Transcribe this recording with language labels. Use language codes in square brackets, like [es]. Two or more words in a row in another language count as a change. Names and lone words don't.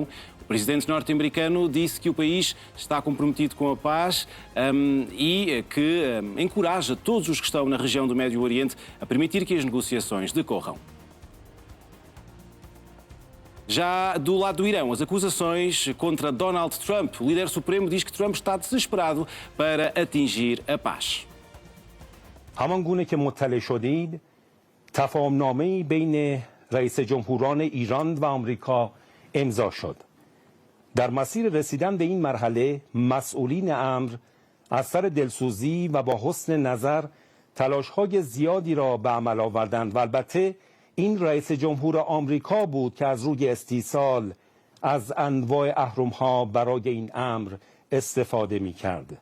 [pt] O presidente norte-americano disse que o país está comprometido com a paz e que encoraja todos os que estão na região do Médio Oriente a permitir que as negociações decorram. Já do lado do Irão, as acusações contra Donald Trump. O líder supremo diz que Trump está desesperado para atingir a paz. [fa] همان گونه که مطلع شدید تفاهم‌نامه‌ای بین رئیس جمهوران ایران و آمریکا امضا شد. در مسیر رسیدن به این مرحله مسئولین امر از سر دلسوزی و با حسن نظر تلاش‌های زیادی را به عمل آوردند و البته این رئیس جمهور آمریکا بود که از روی استیصال از انواع اهرم‌ها برای این امر استفاده می‌کرد.